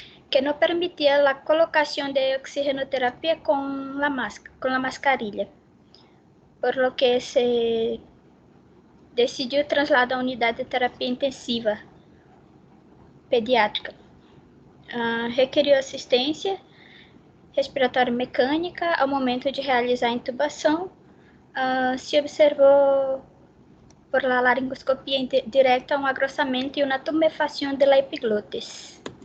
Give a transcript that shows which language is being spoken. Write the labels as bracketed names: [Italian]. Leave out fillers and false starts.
[Spanish] que no permitía la colocación de oxigenoterapia con la mascarilla, por lo que se decidió trasladar a unidad de terapia intensiva pediátrica. [Portuguese] Requeriu assistência respiratória mecânica ao momento de realizar a intubação. [Spanish] Se [Portuguese] observou [Spanish] por la laringoscopia directa un agrosamiento y una tumefación de la epiglotis.